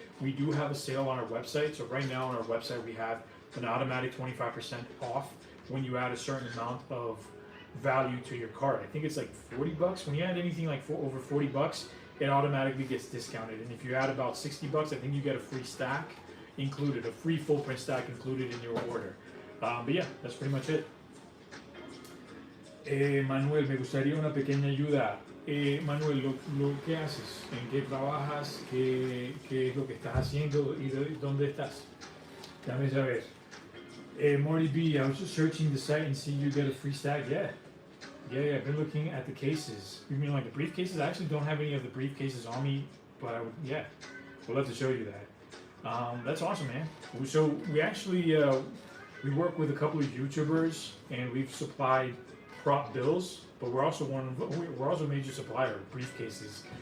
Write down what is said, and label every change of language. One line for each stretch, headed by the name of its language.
English: We do have a sale on our website. So right now on our website we have an automatic 25% off when you add a certain amount of value to your cart. I think it's like $40. When you add anything like over $40, it automatically gets discounted. And if you add about $60, I think you get a free stack included, a free full print stack included in your order. But yeah, that's pretty much it.
Spanish: Manuel, me gustaría una pequeña ayuda. Manuel, lo que haces, en qué trabajas, qué es lo que estás haciendo y dónde estás. Dame saber.
English: Morty B, I was just searching the site and see you get a free stack. Yeah, I've been looking at the cases. You mean like the briefcases? I actually don't have any of the briefcases on me, but I would love to show you that. That's awesome, man. So we actually, we work with a couple of YouTubers and we've supplied prop bills, but we're also a major supplier of briefcases.